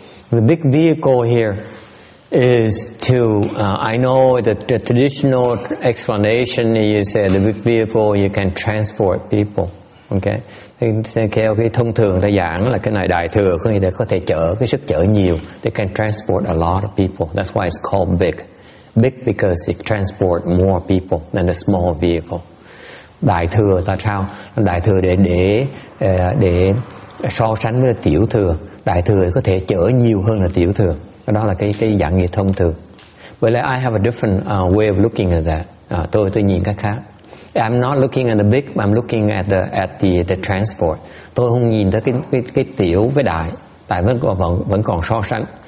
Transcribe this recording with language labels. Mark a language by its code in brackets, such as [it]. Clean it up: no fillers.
[en] The big vehicle here is to, I know that the traditional explanation is the big vehicle you can transport people. Okay. [vi] Theo cái thông thường ta giảng là cái này đại thừa có nghĩa là có thể chở cái sức chở nhiều. [en] They can transport a lot of people. That's why it's called big. Big because it transport more people than the small vehicle. [vi] Đại thừa là sao? Đại thừa để so sánh với tiểu thừa. Đại thừa có thể chở nhiều hơn là tiểu thừa. Đó là cái dạng nghĩa thông thường. [en] But I have a different way of looking at that. [vi] Tôi nhìn cái khác. [en] I'm not looking at the big, I'm looking at the transport. [vi] Tôi không nhìn tới cái tiểu với đại, tại vẫn còn so sánh.